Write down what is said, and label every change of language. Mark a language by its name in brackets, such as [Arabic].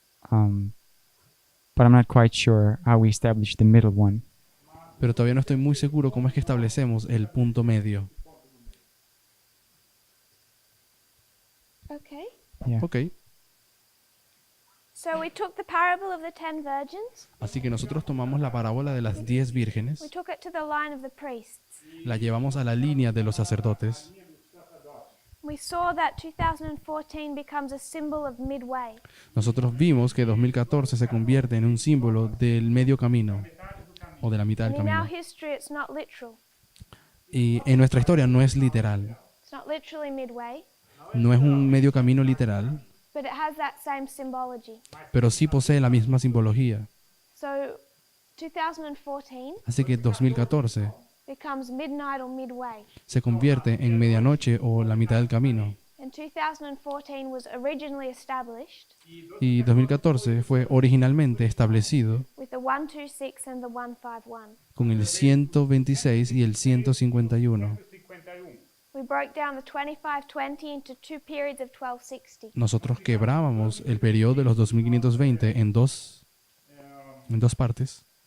[English] But I'm not quite sure how we establish the middle one. [Spanish] Pero todavía no estoy muy seguro cómo es que establecemos el punto medio. [English] Okay. Yeah. Ok, So we took the parable of the 10 virgins. [Spanish] así que nosotros tomamos la parábola de las 10 [English] We [Spanish] vírgenes, [English] took it to the line of the priests. [Spanish] la llevamos a la línea de los sacerdotes. [English] We saw that 2014 becomes a symbol of midway. [Spanish] Nosotros vimos que 2014 se convierte en un símbolo del medio camino o de la mitad del [English] And in our [Spanish] camino. [English] history, it's not literal. [Spanish] Y en nuestra historia no es literal, [English] It's not literally midway, [Spanish] no es un medio camino literal, [English] but it has that same symbology. [Spanish] pero sí posee la misma simbología. [English] So 2014 [Spanish] Así que 2014 [English] becomes midnight or midway. [Spanish] se convierte en medianoche o la mitad del camino. [English] And 2014 was originally established [Spanish] Y 2014 fue originalmente establecido [English] with the 126 and the 151. [Spanish] con el 126 y el 151. 51. [English] We broke down the 2520 into two periods of 1260. [Spanish] Nosotros quebrábamos el periodo de los 2520 en dos partes.